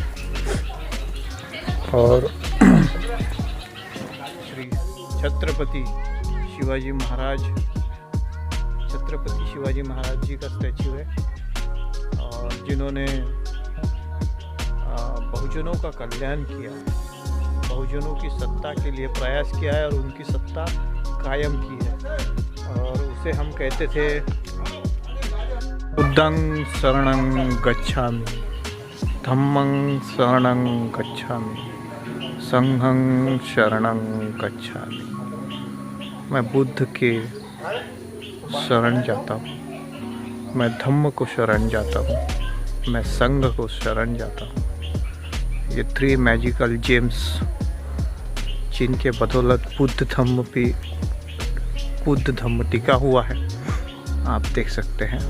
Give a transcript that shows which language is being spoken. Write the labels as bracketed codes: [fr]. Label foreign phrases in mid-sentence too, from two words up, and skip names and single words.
[hi] और श्री छत्रपति शिवाजी महाराज जी का स्टैचू है। और जिन्होंने बहुजनों का कल्याण किया, बहुजनों की सत्ता के लिए प्रयास किया है और उनकी सत्ता कायम की है। और उसे हम कहते थे [pi] बुद्धं शरणं गच्छामि, धम्मं शरणं गच्छामि, संघं शरणं गच्छामि। [hi] मैं बुद्ध के शरण जाता हूँ, मैं धम्म को शरण जाता हूँ, मैं संघ को शरण जाता हूँ। ये 3 [en] magical gems, [hi] जिनके बदौलत बुद्ध धम्म टिका हुआ है, आप देख सकते हैं।